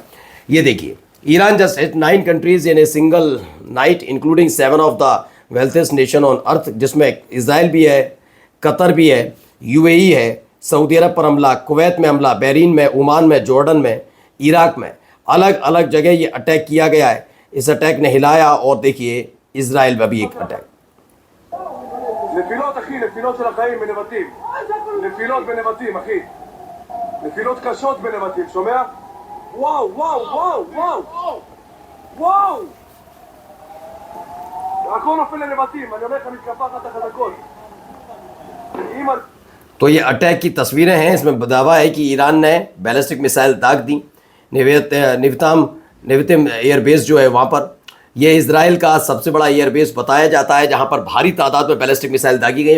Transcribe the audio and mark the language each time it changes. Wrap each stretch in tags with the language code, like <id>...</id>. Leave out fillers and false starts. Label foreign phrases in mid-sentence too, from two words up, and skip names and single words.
<hi>ये देखिए,</hi> <en>Iran just hit 9 countries in a single night including 7 of the wealthiest nation on earth,</en> <hi>जिसमें इजराइल भी है, कतर भी है, यूएई है। सऊदी अरब पर हमला, कुवैत में हमला, बहरीन में, ओमान में, जॉर्डन में, इराक में, अलग अलग जगह ये अटैक किया गया है। इस अटैक ने हिलाया। और देखिए, इजराइल में भी एक अटैक।</hi> <he>נפילות אחי, נפילות של החיים בנבטים, נפילות בנבטים אחי, נפילות קשות בנבטים, שומע? וואו, וואו, וואו, וואו, וואו, הכל נופל לנבטים, אני אומר לך מתקפה אחת החזקות.</he> <hi>तो ये अटैक की तस्वीरें हैं, इसमें दावा है कि ईरान ने</hi> <en>ballistic missile</en> <hi>दाग दी निवतिम एयरबेस जो है वहाँ पर। यह इजराइल का सबसे बड़ा एयरबेस बताया जाता है जहाँ पर भारी तादाद में</hi> <en>ballistic missile</en> <hi>दागी गई।</hi>